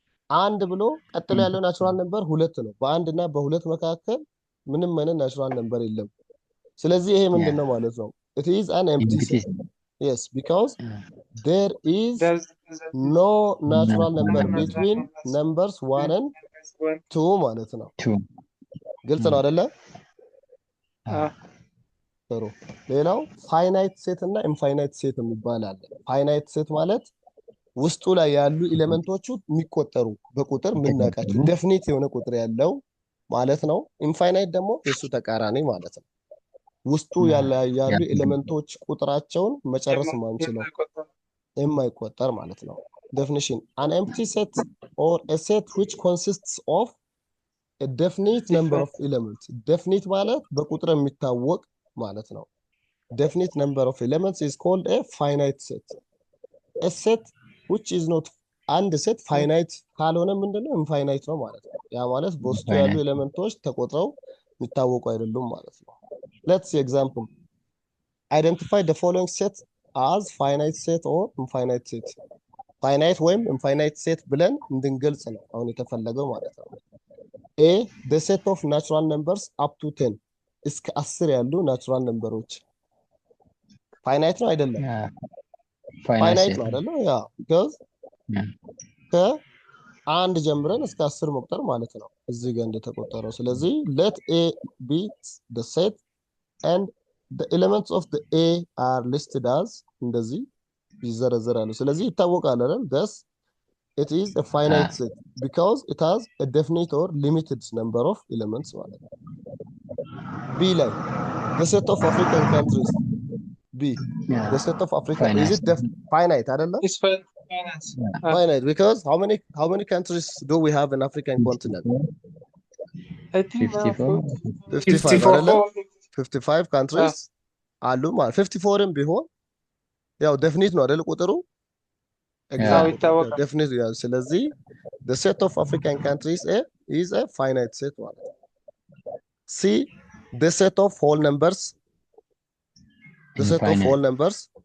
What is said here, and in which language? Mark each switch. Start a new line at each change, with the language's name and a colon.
Amharic: አንድ ብሎ ቀጥሎ ያለው ናቹራል ነምበር ሁለት ነው። በአንድ እና በሁለት መካከል ምንም አይነት ናቹራል ነምበር የለም። ስለዚህ ይሄ ምንድነው ማለት ነው?
English: It is an empty set. Yes, because there is no natural number between numbers 1 and 2
Amharic: ማለት ነው። ግልጽ ነው አይደለ? ጥሩ። ሌላው ፋይናይት ሴት እና ኢንፋይናይት ሴት የሚባል አለ። ፋይናይት ሴት ማለት ውስጡ ላይ ያሉ ኤሌመንቶቹ የሚቆጠሩ በቁጥር የምናውቃቸው ዴፊኒት የሆነ ቁጥር ያለው ማለት ነው። ኢንፋይናይት ደግሞ የሱ ተቃራኒ ማለት ነው። ውስጡ ያሉ ኤሌመንቶች ቁጥራቸውን መጨረስ ማንችለው የማይቆጠር ማለት ነው።
English: definition an empty set or a set which consists of a definite number of elements definite
Amharic: ማለት በቁጥር የሚታወቅ ማለት ነው።
English: definite number of elements is called a finite set. a set which is not
Amharic: አንድ ሴት ፋይናይት ካልሆነ ምንድነው ኢንፋይናይት ነው ማለት ነው። ያ ማለት በውስጡ ያሉ ኤሌመንቶች ተቆጥረው የሚታወቁ አይደሉም ማለት ነው።
English: let's see example. Identify the following set as finite set or infinite set.
Amharic: finite ወይም infinite set ብለን እንድንገልጽ ነው አሁን የተፈለገው ማለት ነው።
English: a the set of natural numbers up to 10
Amharic: እስከ 10 ያሉ ናቹራል ነምበሮች ፋይናይት ነው አይደለም? ፋይናይት ነው አይደለም? ያ because ከአንድ ጀምረን እስከ 10 መቁጠር ማለት ነው እዚህ ጋር እንደተቆጠረው። ስለዚህ
English: let a be the set and the elements of the a are listed as
Amharic: እንደዚህ ይዘረዘራሉ። ስለዚህ ይታወቃል አይደል?
English: thus it is a finite set because it has a definite or limited number of elements
Amharic: ማለት ነው።
English: b ላይ the set of African countries b the set of Africa is it finite አይደለም? It's finance. finite because how many countries do we have in African continent? I think
Amharic: 55 አይደለም? 55 countries አሉ ማለት 54ም ቢሆን ያው ዴፊኒት ነው አይደል ቁጥሩ? ይታወቃል። ዴፊኒት ያው ስለዚህ
English: the set of African countries is a finite set
Amharic: ማለት ነው። c the set of whole numbers the set of whole numbers